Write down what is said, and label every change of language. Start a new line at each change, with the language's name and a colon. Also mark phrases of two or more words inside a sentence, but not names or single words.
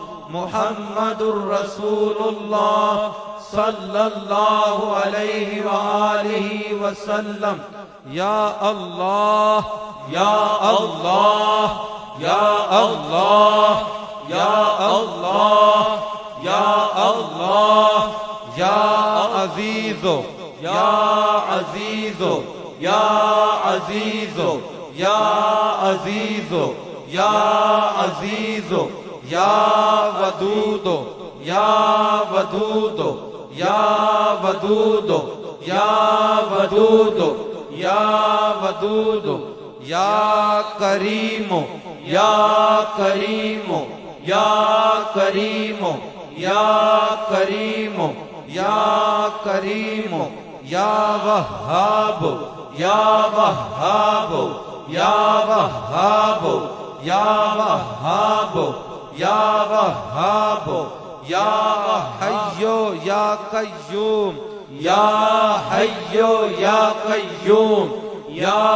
Arabic: محمد رسول اللہ صلی اللہ علیہ وآلہ وسلم یا اللہ یا اللہ یا اللہ یا اللہ یا اللہ یا عزیز یا عزیز یا عزیز یا عزیز یا عزیز یا ودود یا ودود یا ودود یا ودود یا ودود یا کریم یا کریم یا کریم یا کریم یا کریم یا وہاب یا وہاب یا وہاب یا وہاب یا وہاب یا حیو یا قیوم یا حیو یا قیوم یا